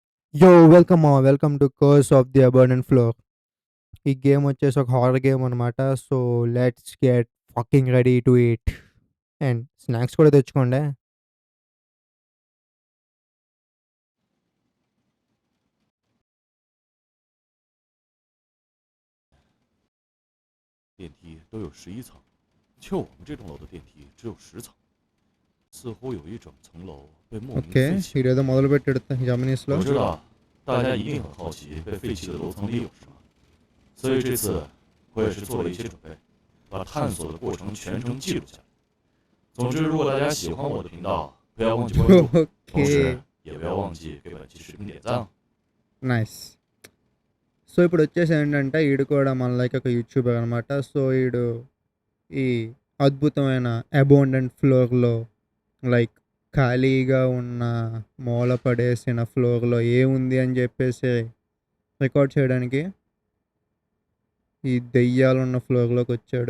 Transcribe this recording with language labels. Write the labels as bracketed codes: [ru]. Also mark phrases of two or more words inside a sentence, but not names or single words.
[en] Welcome to Curse of the Abandoned Floor. [te] ఈ గేమ్ వచ్చేసి ఒక [en] horror game అనమాట. So let's get fucking ready to eat. and snacks [te] కూడా తెచ్చుకోండి. [zh] 电梯都有11层，就我们这栋楼的电梯只有10层，似乎有一整层楼被莫名 [en] ఓకే, [zh] 废弃了。 [te] ఈడేదో మొదలు పెట్టాడు జపనీస్లో. [zh] 我知道大家一定很好奇被废弃的楼层里有什么，所以这次我也是做了一些准备，把探索的过程全程记录下来。总之，如果大家喜欢我的频道，不要忘记关注，同时 [en] ఓకే, [zh] 也不要忘记给本期视频点赞哦。 [en] నైస్. [te] సో ఇప్పుడు వచ్చేసి ఏంటంటే ఈడు కూడా మన లైక్ ఒక యూట్యూబర్ అనమాట. సో ఈడు ఈ అద్భుతమైన [en] abandoned floor [te] లైక్ ఖాళీగా ఉన్న మూల పడేసిన ఫ్లోర్లో ఏముంది అని చెప్పేసి రికార్డ్ చేయడానికి ఈ దెయ్యాలు ఉన్న ఫ్లోర్లోకి వచ్చాడు.